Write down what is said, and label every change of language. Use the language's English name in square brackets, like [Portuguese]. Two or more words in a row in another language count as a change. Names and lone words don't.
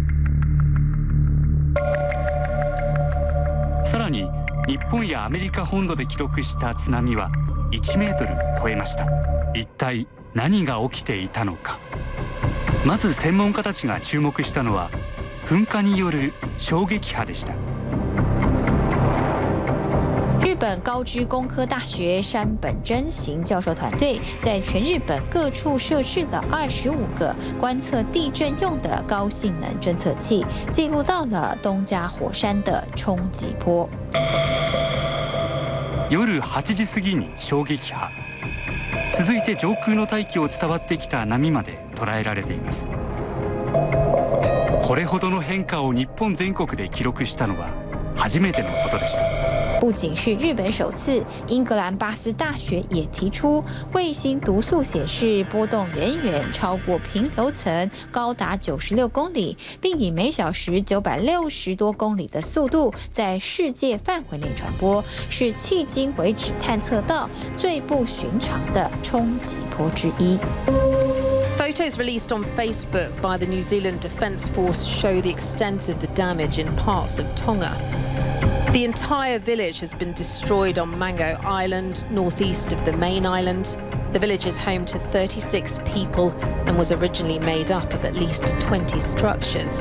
[Japanese] さらに日本やアメリカ本土で記録した津波は1メートルを超えました。一体何が起きていたのか。まず専門家たちが注目したのは噴火による衝撃波でした。 [Chinese] 日本高知工科大学山本真行教授团队在全日本各处设置了25个观测地震用的高性能侦测器，记录到了东加火山的冲击波。 [Japanese] 夜8 時過ぎに衝撃波、続いて上空の大気を伝わってきた波まで捉えられています。これほどの変化を日本全国で記録したのは初めてのことでした。 [Chinese] 不仅是日本首次，英格兰巴斯大学也提出，卫星读速显示波动远远超过平流层，高达96公里，并以每小时960多公里的速度在世界范围内传播，是迄今为止探测到最不寻常的冲击波之一。 [English] Photos released on Facebook by the New Zealand Defence Force show the extent of the damage in parts of Tonga. The entire village has been destroyed on Mango Island, northeast of the main island. The village is home to 36 people and was originally made up of at least 20 structures.